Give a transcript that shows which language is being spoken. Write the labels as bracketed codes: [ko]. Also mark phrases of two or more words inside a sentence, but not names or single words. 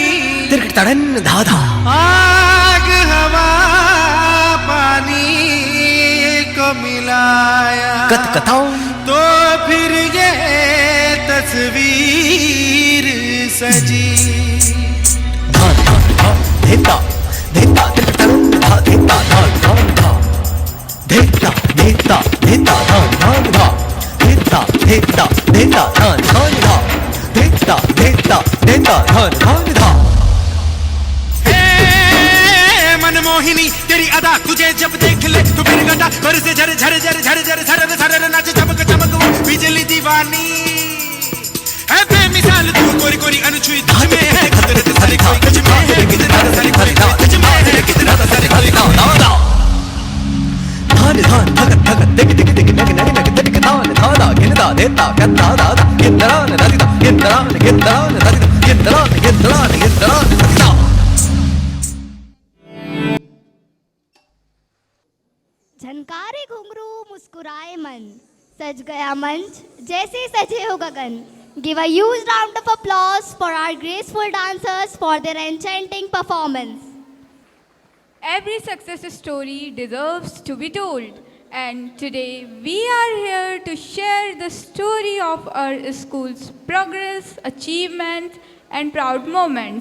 [hi] तिरकट तड़न धाधा आग हवा पानी को मिलाया कत कताओं तो फिर ये तस्वीर सजी धान धान धा धेता धेता तिरतरन धा धेता धान धान धा धेता धेता धेता धान धान धा धेता धेता धेता धान धान धा धेता धेता धेता धान धान धा हे मनमोहिनी तेरी अदा तुझे जब देख ले तो फिर गटा पर से झर झर झर झर झर झर झर नाच चमक चमक वो बिजली दीवानी है बेमिसाल तू कोरी कोरी अनछुई तुझ में है कुदरत सारी कोई कुछ में है कितना सारी कोई तुझ में है कितना सारी कोई धान धान धगत धगत दिग दिग दिग नग नग नग दिग धान धादा गिनदा देता कत्ता दादा गिनदरान ददिदा गिनदरान गिनदरान ददिदा गिनदरान गिनदरान गिनदरान ददिदा झनकारे घुंघरू मुस्कुराए मन सज गया मंच जैसे सजे हो गगन. [en] Give a huge round of applause for our graceful dancers for their enchanting performance. Every success story deserves to be told, and today we are here to share the story of our school's progress, achievements, and proud moments.